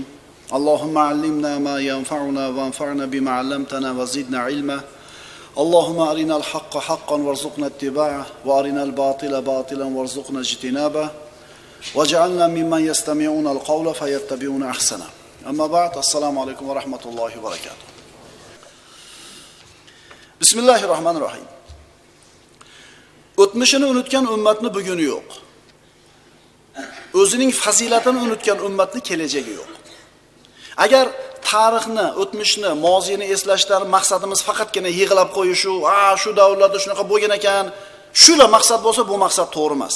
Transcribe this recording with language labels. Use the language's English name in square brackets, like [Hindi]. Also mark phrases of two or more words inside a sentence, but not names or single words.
[Arabic] اللهم علمنا ما ينفعنا وانفعنا بما علمتنا وزدنا علما. اللهم أرنا الحق حقا وارزقنا اتباعه وأرنا الباطل باطلا وارزقنا اجتنابه. واجعلنا ممن يستمعون القول فيتبعون أحسن. أما بعد, السلام عليكم ورحمة الله وبركاته. Bismillahirrohmanirrohim. [Uzbek] O'tmishini unutgan ummatni buguni yo'q. O'zining fazilatini unutgan ummatni kelajagi yo'q. Agar tarixni, o'tmishni, moziyni eslashdan maqsadimiz faqatgina yig'lab qo'yishu, shu davrlarda shunaqa bo'lgan ekan, shular maqsad bo'lsa, bu maqsad to'g'ri emas.